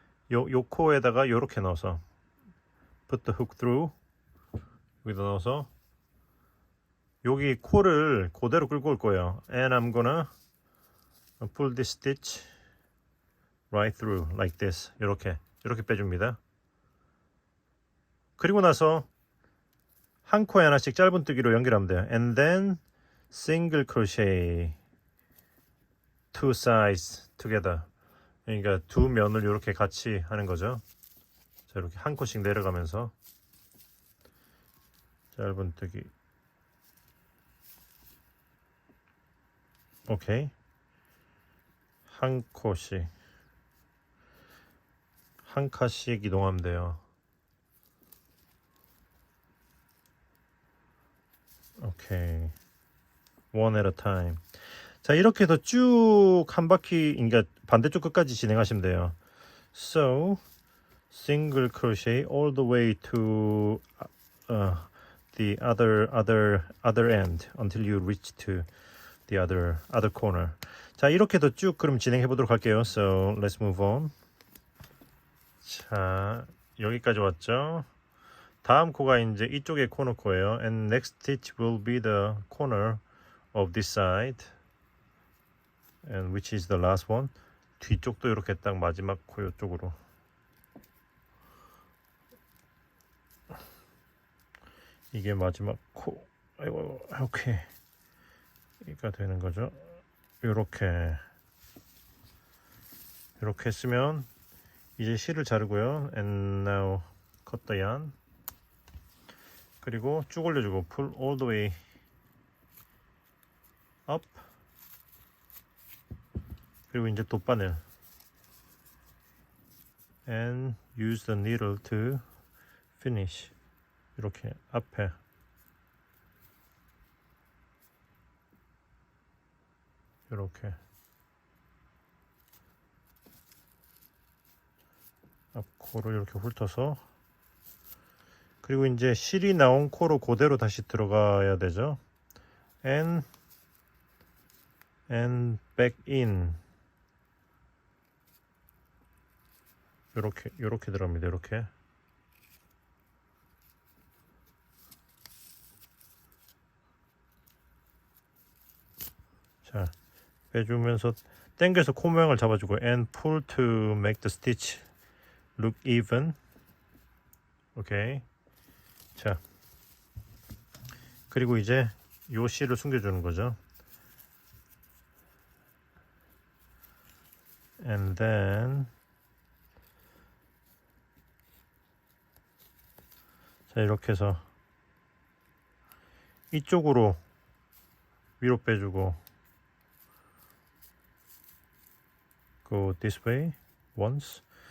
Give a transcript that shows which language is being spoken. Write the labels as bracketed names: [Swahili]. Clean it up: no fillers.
[Korean] 요 코에다가 요렇게 넣어서 [English] put the hook through. [Korean] 여기다 넣어서 여기 코를 그대로 끌고 올 거예요. [English] And I'm gonna pull this stitch right through like this. [Korean] 이렇게 빼줍니다. 그리고 나서 한 코에 하나씩 짧은뜨기로 연결하면 돼요. [English] And then single crochet two sides together. [Korean] 그러니까 두 면을 이렇게 같이 하는 거죠. 자, 이렇게 한 코씩 내려가면서 짧은뜨기. 오케이. 한 코씩 한 칸씩 이동하면 돼요. [English] 오케이. One at a time. [Korean] 자, 이렇게 해서 쭉 한 바퀴, 그러니까 반대쪽 끝까지 진행하시면 돼요. [English] So, single crochet all the way to the other end until you reach to the other corner. [Korean] 자, 이렇게 해서 쭉 그럼 진행해 보도록 할게요. [English] So, let's move on. [Korean] 자, 여기까지 왔죠? 다음 코가 이제 이쪽의 코너 코예요. [English] And next stitch will be the corner of this side. And which is the last one. [Korean] 뒤쪽도 이렇게 딱 마지막 코 이쪽으로. 이게 마지막 코. 아이고, 오케이. 이가 되는 거죠. 이렇게 했으면 이제 실을 자르고요. [English] And now cut the yarn. [Korean] 그리고 쭉 올려주고 [English] pull all the way up. [Korean] 그리고 이제 돗바늘 [English] and use the needle to finish. [Korean] 이렇게 앞에 이렇게 앞코로 이렇게 훑어서 그리고 이제 실이 나온 코로 그대로 다시 들어가야 되죠. [English] and back in. [Korean] 요렇게 들어갑니다. 이렇게. 자, 빼주면서 당겨서 코 모양을 잡아주고 [English] and pull to make the stitch look even. [Korean] 오케이. 자, 그리고 이제 요 실을 숨겨주는 거죠. [English] And then [Korean] 자, 이렇게 해서 이쪽으로 위로 빼주고 [English] go this way once.